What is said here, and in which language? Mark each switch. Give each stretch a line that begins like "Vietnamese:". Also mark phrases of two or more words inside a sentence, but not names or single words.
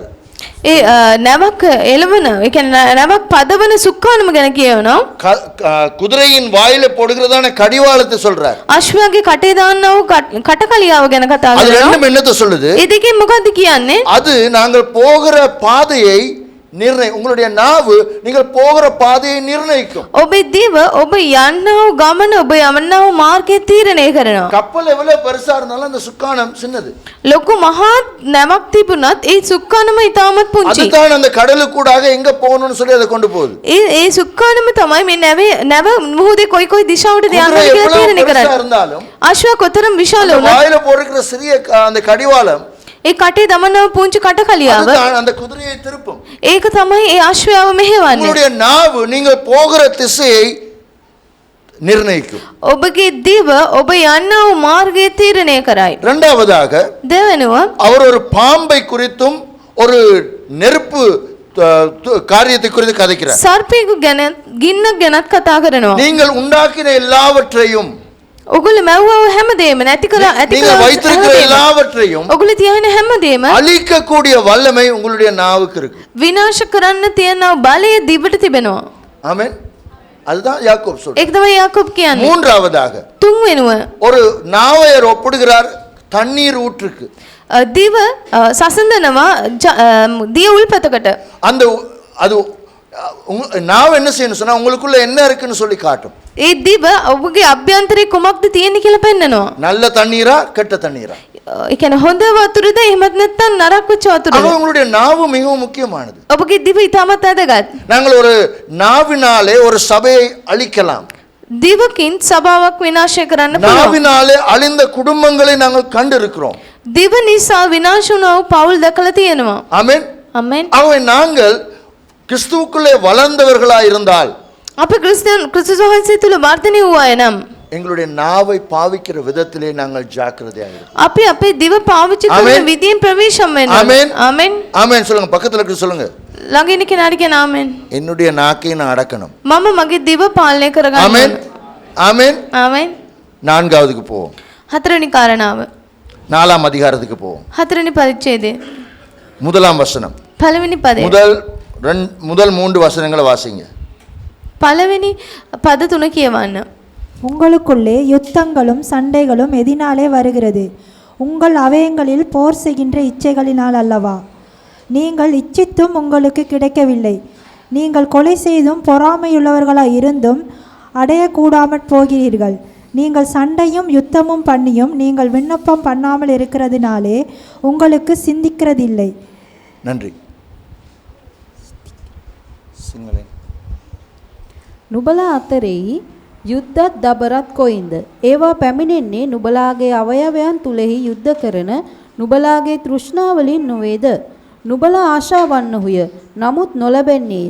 Sinhala: ඒ නැවක් එළවන, ඒ කියන්නේ නැවක් පදවන සුක්කානම ගැන කියනවා.
Tamil: குதிரையின் வாயில போடுகிறதான கடிவாளத்தை சொல்றார்.
Sinhala: අශ්වයාගේ කටේ දාන්නව කටකලියාව ගැන කතා
Tamil: அது
Sinhala: කරනවා.
Tamil: ரெண்டும் என்னத்தை சொல்லுது?
Sinhala: ඒ දෙකෙන් මොකද්ද කියන්නේ?
Tamil: அது நாங்கள் போகிற பாதையை உங்களுடைய நாவு நீங்கள் போகிற பாதையை நிர்ணயிக்கும்.
Sinhala: ඔබේ දිව ඔබ යන්නව ගමන, ඔබ යමන්නව මාර්ගය තීරණය කරනවා.
Tamil: கப்பல் எவ்வளவு பெருசா இருந்தாலும் அந்த சுக்கானம் சின்னது.
Sinhala: ලොකු මහත් නැවක් තිබුණත් ඒ සුක්කානම ඉතාමත් පුංචි.
Tamil: அதுதான் அந்த கடலுக்கூடாக எங்க போகணும்னு சொல்லி அதை கொண்டு போகுது.
Sinhala: ඒ සුක්කානම තමයි මේ නැව මුහුදේ කොයි දිශාවටද යන්නේ කියලා තීරණය කරන්නේ.
Tamil: இருந்தாலும்
Sinhala: අශ්වයා කොතරම් විශාල වුණත්
Tamil: வாயில போடுகிற சிறிய அந்த கடிவாளம்
Sinhala: ඒ කටේ දමනව පුංචි කටකලියාව
Tamil: அந்த குதிரையை திருப்பும்.
Sinhala: ඒක තමයි ඒ අශ්වයාව මෙහෙවන්නේ.
Tamil: உங்களுடைய நாவு நீங்கள் போகிற திசையை நிர்ணயிக்கும்.
Sinhala: ඔබගේ දිව ඔබ යන්නව මාර්ගය තීරණය කරයි.
Tamil: இரண்டாவதாக
Sinhala: දෙවෙනුව
Tamil: அவர் ஒரு பாம்பை குறித்தும் ஒரு நெருப்பு காரியத்தை குறித்து கதைக்கிறார்.
Sinhala: සර්පයෙකු ගැන ගින්නක් ගැනත් කතා කරනවා.
Tamil: நீங்கள் உண்டாக்கின எல்லாவற்றையும்,
Sinhala: ඔගොල්ලෝ මැව්වව හැමදේම නැති කරලා ඇති
Tamil: நீங்கள் வைத்திருக்கிற எல்லாவற்றையும்
Sinhala: ඔගොල්ලෝ තියාගෙන හැමදේම
Tamil: அழிக்கக்கூடிய வல்லமை உங்களுடைய நாவுக்கு இருக்கு.
Sinhala: විනාශ කරන්න තියෙන බලය දිවට තිබෙනවා.
Tamil: ஆமென். அதுதான் யாக்கோப் சொல்றார்.
Sinhala: ඒක තමයි යාකෝබ් කියන්නේ.
Tamil: மூன்றாவதாக
Sinhala: තුන්වෙනුව
Tamil: ஒரு நாவையர் ஒப்பிடுகிறார் தண்ணீர் ஊற்றுக்கு.
Sinhala: දිව සසඳනවා දිය උල්පතකට.
Tamil: அந்த அது நாவ என்ன செய்யணும் சொன்னா உங்களுக்குள்ள என்ன இருக்குன்னு சொல்லி காட்டும்.
Sinhala: ඒ දිව ඔබගේ අභ්‍යන්තරේ කුමක්ද තියෙන්නේ කියලා පෙන්නනවා.
Tamil: நல்ல தண்ணீரா கெட்ட தண்ணீரா?
Sinhala: ඒ කියන්නේ හොඳ වතුරද එහෙමත් නැත්නම් නරක වෙච්ච වතුරද?
Tamil: ஆக உங்களுடைய நாவு மிகவும் முக்கியமானது.
Sinhala: ඔබගේ දිව ඉතාමත් වැදගත්.
Tamil: நாங்கள் ஒரு நாவினாலே ஒரு சபையை அழிக்கலாம்.
Sinhala: දිවකින් සභාවක් විනාශ කරන්න පුළුවන්.
Tamil: நாவினாலே அழிந்த குடும்பங்களை நாங்கள் கண்டிருக்கிறோம்.
Sinhala: දිව නිසා විනාශ වුණා වූ පවුල් දැකලා තියෙනවා.
Tamil: ஆமென்.
Sinhala: ආමෙන්.
Tamil: ஆகவே நாங்கள் கிறிஸ்துவுக்குள்ளே வளர்ந்தவர்களா இருந்தால்,
Sinhala: අපි ක්‍රිස්තුස් වහන්සේ තුල වර්ධනය වූ අය නම්
Tamil: எங்களுடைய நாவை பாவிக்கிற விதத்திலே நாங்கள் ஜாக்கிரதையாக இருக்கோம்.
Sinhala: අපි අපේ දිව පාවිච්චි කරන ආමෙන්. විදියෙන් ප්‍රවේශම් වෙන්න ඕනේ. ආමෙන්. ආමෙන්.
Tamil: ஆமென் சொல்லுங்க, பக்கத்துல இருக்கு சொல்லுங்க.
Sinhala: ළඟ ඉන්න කෙනාට කියන ආමෙන්.
Tamil: என்னுடைய நாக்கை நான் அடக்கணும்.
Sinhala: මම මගේ දිව පාලනය කරගන්න
Tamil: ஆமென்.
Sinhala: ඕනේ.
Tamil: ஆமென்.
Sinhala: ආමෙන්.
Tamil: நான்காவதுக்கு போவோம்.
Sinhala: හතරවෙනි කාරණාව.
Tamil: 4ஆம் அதிகாரத்துக்கு போவோம்.
Sinhala: හතරවෙනි පරිච්ඡේදය.
Tamil: 1ஆம் வசனம்.
Sinhala: පළවෙනි පදය.
Tamil: முதல் 3 வசனங்களை வாசிங்க.
Sinhala: පළවෙනි පද 3 කියවන්න.
Tamil: உங்களுக்குள்ளே யுத்தங்களும் சண்டைகளும் எதினாலே வருகிறது? உங்கள் அவயங்களில் போர் செய்கின்ற இச்சைகளினால் அல்லவா? நீங்கள் இச்சித்தும் உங்களுக்கு கிடைக்கவில்லை. நீங்கள் கொலை செய்தும் பொறாமையுள்ளவர்களாய் இருந்தும் அடையக்கூடாமற் போகிறீர்கள். நீங்கள் சண்டையும் யுத்தமும் பண்ணியும் நீங்கள் விண்ணப்பம் பண்ணாமல் இருக்கிறதுனாலே உங்களுக்கு சிந்திக்கிறதில்லை. நன்றி.
Sinhala: නුබලා අතරෙහි යුද්ධත් දබරත් කොයින්ද? ඒවා පැමිණෙන්නේ නුබලාගේ අවයවයන් තුලෙහි යුද්ධ කරන නුබලාගේ තෘෂ්ණාවලින් නොවේද? නුබලා ආශාවන්නහුය, නමුත් නොලැබෙන්නේය.